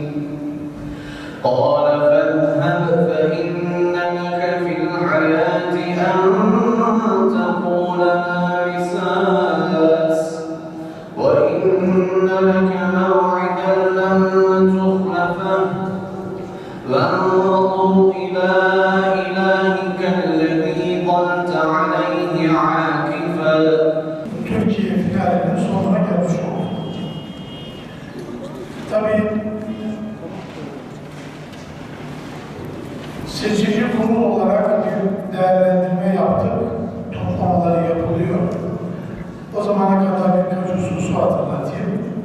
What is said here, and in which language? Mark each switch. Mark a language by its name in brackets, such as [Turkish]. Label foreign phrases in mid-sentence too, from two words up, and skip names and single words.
[Arabic] قال فاذهب فإن لك في الحياة أن تقول لا مساس وإن لك موعدا لن تخلفه وانظر إلى إلهك الذي ظلت عليه عاكفا. [Turkish] Türkiye finalinin sonuna gelmiş olduk. Tabii seçici kurul olarak bir değerlendirme yaptık. Toplamaları yapılıyor. O zamana kadar birkaç hususu hatırlatayım.